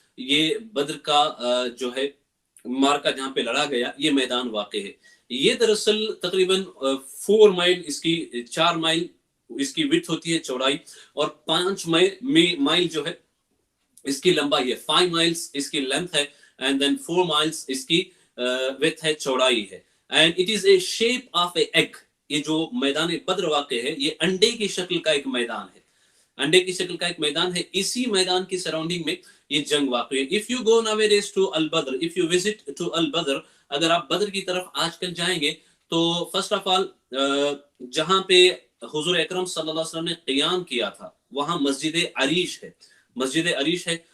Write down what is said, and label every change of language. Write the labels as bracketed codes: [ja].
[ur] یہ بدر کا جو ہے مارکا جہاں پہ لڑا گیا, یہ میدان واقع ہے. یہ دراصل تقریباً 4 مائل اس کی, 4 مائل اس کی وڈتھ ہوتی ہے, چوڑائی, اور 5 مائل جو ہے اس کی لمبائی ہے. 5 مائلز اس کی لینتھ ہے, اینڈ دین 4 مائلز اس کی وڈتھ ہے, چوڑائی ہے. [en] And it is a shape of a egg. [ur] یہ جو میدان بدر واقع ہے یہ انڈے کی شکل کا ایک میدان ہے, انڈے کی شکل کا ایک میدان ہے. اسی میدان کی سراؤنڈنگ میں یہ جنگ واقع ہے. [en] if you go nowadays to al-Badr, [ur] if you visit to al-Badr, اگر آپ بدر کی طرف آج کل جائیں گے تو [en] first of all [ur] جہاں پہ حضور اکرم صلی اللہ علیہ وسلم نے قیام کیا تھا وہاں مسجد عریش ہے, مسجد عریش ہے.